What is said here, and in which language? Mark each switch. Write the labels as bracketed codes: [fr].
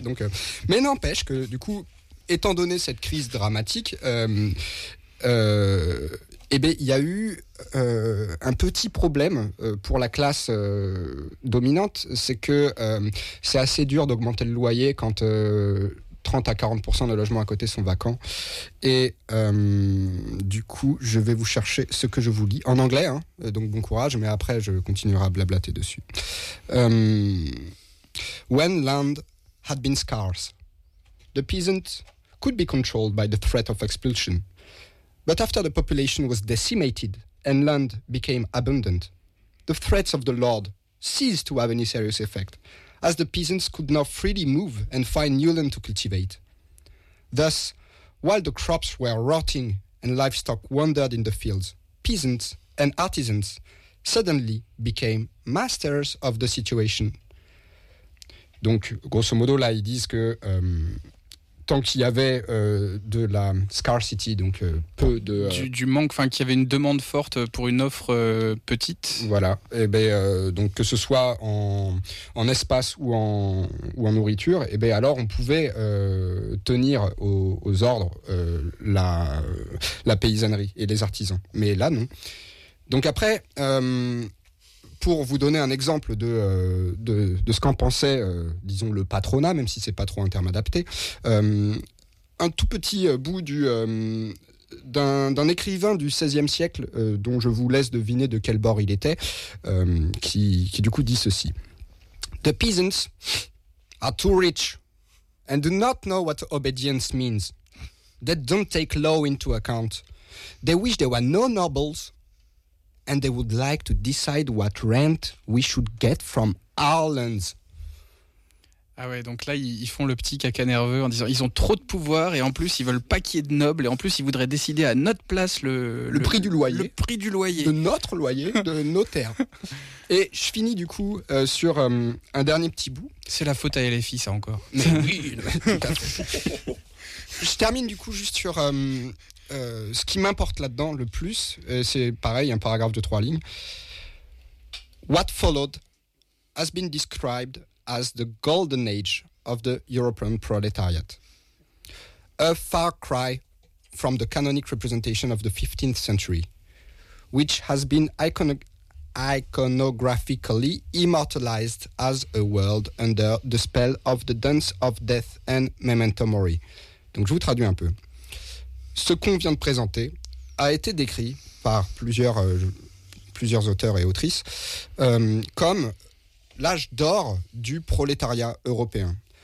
[fr] Donc, mais n'empêche que, du coup, étant donné cette crise dramatique, y a eu un petit problème pour la classe dominante, c'est que c'est assez dur d'augmenter le loyer quand 30 à 40% de logements à côté sont vacants. Et du coup, je vais vous chercher ce que je vous lis en anglais, hein, donc bon courage, mais après je continuerai à blablater dessus. [en] When land had been scarce, the peasant could be controlled by the threat of expulsion. But after the population was decimated and land became abundant, the threats of the Lord ceased to have any serious effect, as the peasants could now freely move and find new land to cultivate. Thus, while the crops were rotting and livestock wandered in the fields, peasants and artisans suddenly became masters of the situation. [fr] Donc, grosso modo, là, ils disent que tant qu'il y avait de la scarcity, donc peu de... Du manque, enfin, qu'il y avait une demande forte pour une offre petite. Voilà. Et ben, donc, que ce soit en espace ou en nourriture, et ben, alors on pouvait tenir aux ordres la paysannerie et les artisans. Mais là, non. Donc après, pour vous donner un exemple de ce qu'en pensait, disons, le patronat, même si c'est pas trop un terme adapté, un tout petit bout d'un écrivain du XVIe siècle, dont je vous laisse deviner de quel bord il était, qui du coup dit ceci. [en] « The peasants are too rich and do not know what obedience means. They don't take law into account. They wish there were no nobles. » And they would like to decide what rent we should get from our lands. [fr] Ah ouais, donc là, ils font le petit caca nerveux en disant ils ont trop de pouvoir et en plus, ils veulent pas qu'il y ait de nobles et en plus, ils voudraient décider à notre place le prix du loyer. Le prix du loyer. De notre loyer, de nos terres. Et je finis du coup sur un dernier petit bout. C'est la faute à LFI, ça encore. Mais oui, tout à fait. Je termine du coup juste sur... ce qui m'importe là-dedans le plus, c'est pareil, un paragraphe de trois lignes. [en] What followed has been described as the golden age of the European proletariat. A far cry from the canonic representation of the 15th century, which has been iconographically immortalized as a world under the spell of the dance of death and memento mori. [fr] Donc je vous traduis un peu. Ce qu'on vient de présenter a été décrit par plusieurs auteurs et autrices comme l'âge d'or du prolétariat européen.